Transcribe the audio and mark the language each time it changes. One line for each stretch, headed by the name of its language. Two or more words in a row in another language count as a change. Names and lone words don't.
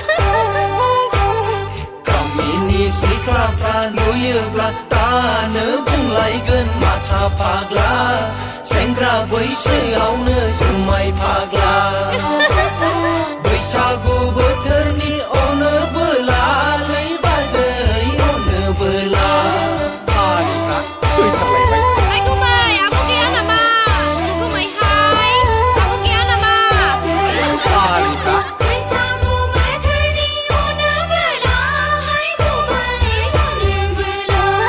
Bodo: गामिनि सिख्लाफ्रा नुयोब्ला दानो बुंलायगोन माथा फाग्ला सेंग्रा बैसोआवनो जुमाय फाग्ला बैसागु बोथोरनि अनोबोला लै बाजै अनोबोला हारिफ्रा फैथारलायबाय Hai Kumai, abo gaya nama? Kumai hai, abo gaya nama? हारिफ्रा बैसागु बोथोरनि अनोबोला, hai Kumai अनोबोला।